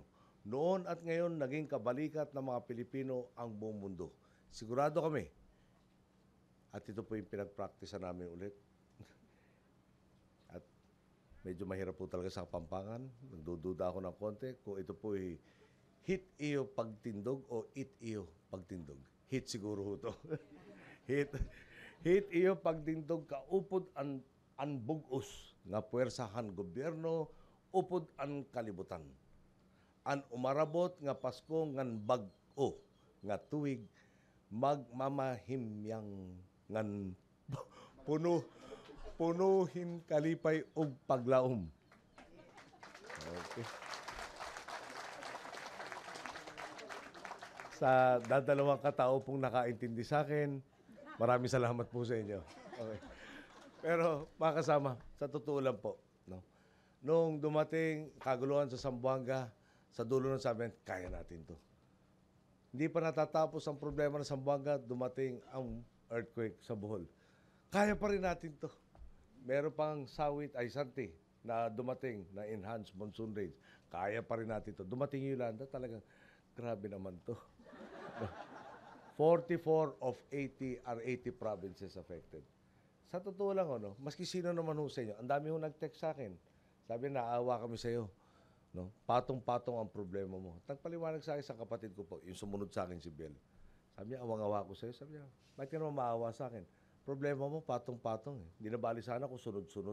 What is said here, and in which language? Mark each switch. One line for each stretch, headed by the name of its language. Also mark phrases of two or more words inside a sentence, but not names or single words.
Filipino: Noon at ngayon, naging kabalikat ng mga Pilipino ang buong mundo. Sigurado kami, at ito po yung pinag-practice namin ulit. At medyo mahirap po talaga sa Kapampangan. Nagdududa ako ng konti kung ito po ay
Waray: hit iyo pagtindog o it iyo pagtindog.
Filipino: Hit siguro ho to.
Waray: Hit iyo pagtindog kaupod an bugos nga puwersahan gobyerno upod an kalibutan. An umarabot nga Pasko ngan bag-o nga tuig magmamahimyang ngan punuhin kalipay og paglaom.
Filipino: Okay. Sa dadalawang katao pong nakaintindi sa akin, maraming salamat po sa inyo. Okay. Pero mga kasama, sa totoo lang po, no? Nung dumating kaguluhan sa Zamboanga, sa dulo ng sabi, kaya natin to. Hindi pa natatapos ang problema ng Zamboanga, dumating ang earthquake sa Bohol. kaya pa rin natin to. Meron pang sawit ay santi na dumating na
English: enhanced monsoon rains.
Filipino: Kaya pa rin natin to. Dumating yung Yolanda, talagang grabe naman to.
English: 44 of 80 are 80 provinces affected.
Filipino: Sa totoo lang, ano, maski sino naman ho sa inyo, ang dami ho nag-text sa akin. Sabi, naawa kami sa iyo. No? Patong-patong ang problema mo. Nagpaliwanag sa akin sa kapatid ko po, yung sumunod sa akin si Bel. Sabi niya, awang-awa ko sa'yo. Sabi niya, bakit ka naman maawa sa akin? Problema mo, patong-patong eh. Hindi na bali sana kung sunod-sunod.